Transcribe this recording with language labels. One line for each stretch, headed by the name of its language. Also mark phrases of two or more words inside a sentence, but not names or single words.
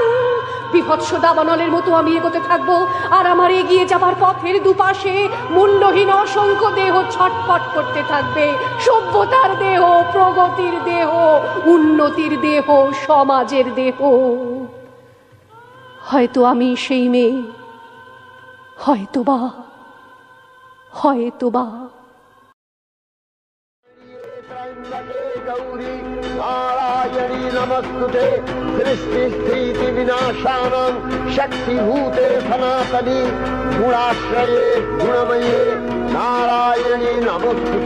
Bangla: বিভৎস দাবানলের মতো আমি এগোতে থাকবো, আর আমার এগিয়ে যাবার পথের দুপাশে মুন্ডহীন অসংখ্য দেহ ছটফট করতে থাকবে। সভ্যতার দেহ, প্রগতির দেহ, উন্নতির দেহ, সমাজের দেহ। হয়তো আমি সেই মেয়ে, হয়তোবা হয়তোবা।
Sanskrit: गौरी नारायणी नमस्तुते, सृष्टि स्थिति विनाशानां शक्तिभूते सनातनी, गुणाश्रये गुणमये नारायणी नमस्तुते।